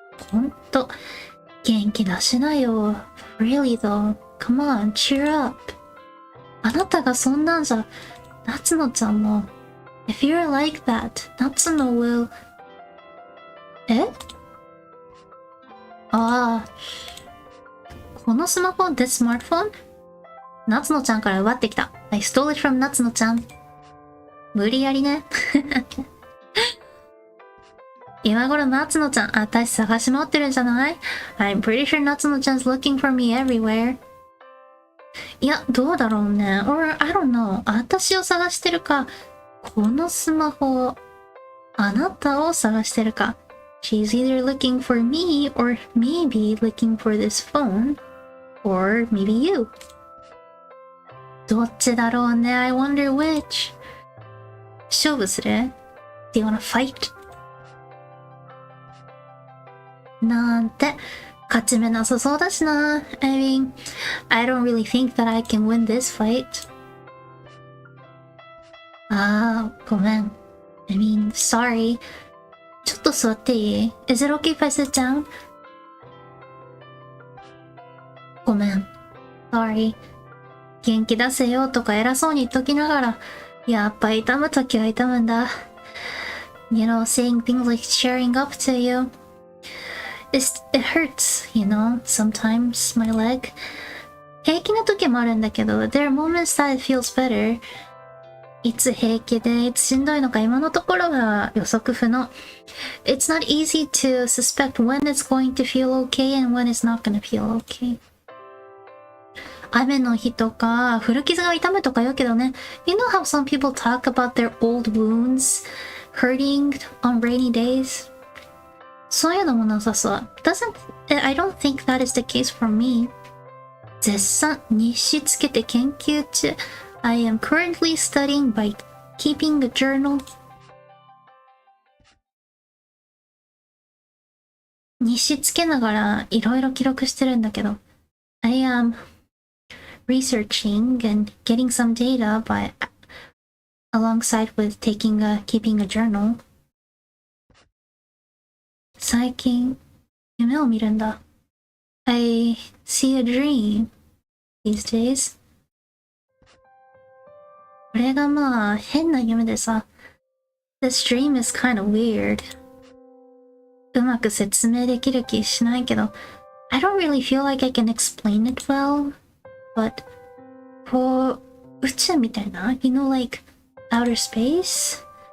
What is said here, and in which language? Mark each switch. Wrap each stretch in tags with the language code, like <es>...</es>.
<ja>ほんと、元気出しなよ。</ja> <en>Really though. Come on, cheer up.</en> <ja>あなたがそんなんじゃ、夏野ちゃんも。</ja> <en>If you're like that, 夏野 will...</en> <ja>え？ああ。このスマホ</ja> <en>this smartphone?</en> <ja>夏野ちゃんから奪ってきた。</ja> <en>I stole it from 夏野ちゃん。</en> <ja>無理やりね。今頃夏野ちゃん、私探し回ってるんじゃない？</ja> <en>I'm pretty sure 夏野ちゃん 's looking for me everywhere.</en> <ja>いや、どうだろうね。</ja> <en>Or, I don't know.</en> <ja>私を探してるか、このスマホ、あなたを探してるか。</ja> <en>She's either looking for me, or maybe looking for this phone, or maybe you.</en> <ja>どっちだろうね。</ja> <en>I wonder which.</en> <ja>勝負する？</ja> <en>Do you wanna fight?</en> <ja>なんて、勝ち目なさそうだしな。</ja> <en>I mean, I don't really think that I can win this fight.</en> <ja>ごめん。</ja> <en>I mean, sorry.</en> <ja>ちょっと座っていい？</ja> <en>Is it okay if I sit down?</en> <ja>ごめん。</ja> <en>Sorry.</en> <ja>元気出せよとか偉そうに言っときながら、やっぱ痛むときは痛むんだ。</ja> <en>You know, saying things like cheering up to you. It hurts, you know, sometimes, my leg.</en> <ja>平気な時もあるんだけど、</ja> <en>there are moments that it feels better.</en> <ja>いつ平気でいつしんどいのか今のところは予測不能。</ja> <en>It's not easy to suspect when it's going to feel okay and when it's not gonna feel okay.</en> <ja>雨の日とか古傷が痛むとか言うけどね。</ja> <en>You know how some people talk about their old wounds hurting on rainy days?</en> <ja>そういうのもなさそう。</ja> <en>I don't think that is the case for me.</en> <ja>絶賛日誌つけて研究中。</ja> <en>I am currently studying by keeping a journal.</en> <ja>日誌つけながらいろいろ記録してるんだけど。</ja> <en>I am researching and getting some data by alongside with keeping a journal.</en> <ja>最近夢を見るんだ。</ja> <en>I see a dream these days.</en> <ja>これがまあ変な夢でさ。</ja> <en>This dream is kind of weird.</en> <ja>うまく説明できる気しないけど、</ja> <en>I don't really feel like I can explain it well. But</en> <ja>こう宇宙みたいな</ja> <en>You know, like outer space?</en>